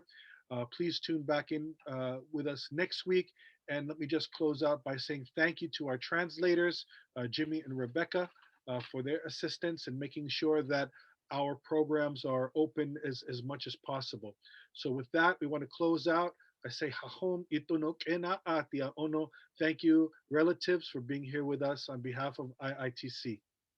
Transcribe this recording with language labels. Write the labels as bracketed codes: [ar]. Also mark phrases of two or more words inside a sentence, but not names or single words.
[en] Please tune back in with us next week. And let me just close out by saying thank you to our translators, Jimmy and Rebecca, for their assistance in making sure that our programs are open as much as possible. So with that, we want to close out. I say, Hahom ito no kena atia ono. Thank you, relatives, for being here with us on behalf of IITC.